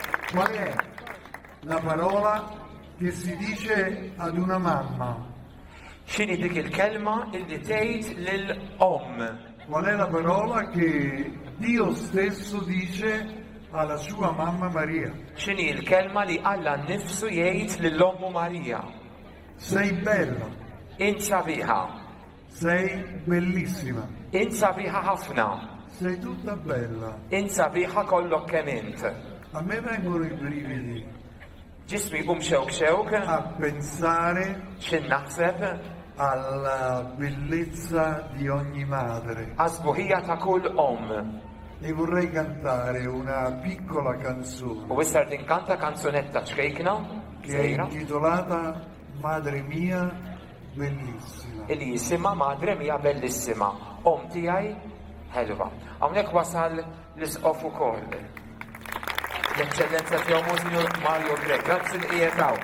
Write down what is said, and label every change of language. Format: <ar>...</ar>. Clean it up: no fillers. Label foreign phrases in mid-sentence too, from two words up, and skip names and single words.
<it>Qual è la parola che si dice ad una mamma?</it> <mt>X'inhi dik il-kelma illi tgħid lill-omm?</mt> <it>Qual è la parola che Dio stesso dice alla sua mamma Maria?</it> <mt>X'inhi l-kelma li Alla nnifsu jgħid lill-ommu Marija?</mt> <it>Sei bella,</it> <mt>Int sabiħa,</mt> <it>sei bellissima,</it> <mt>int sabiħa ħafna,</mt> <it>sei tutta bella.</it> <mt>int sabiħa kollok kemm int.</mt> <it>A me vengono i brividi</it> <mt>Ġismi jqum xewk</mt> <it>a pensare</it> <mt>x'in naħseb</mt> <it>alla bellezza di ogni madre.</it> <mt>għażbuħija ta' kull omm.</mt> <it>E vorrei cantare una piccola canzone</it> <mt>U issa tinkanta kanzunetta ċkejkna,</mt> <it>che è intitolata Madre mia bellissima.</it> <mt>illi jisimha</mt> <it>Madre mia bellissima,</it> <mt>om tiegħi ħelwa. Hawnhekk wasal l-isqof ukoll. L-Eċċellenza tiegħu Monsignor Mario Grek, grazzi li qiegħed hawn.</mt>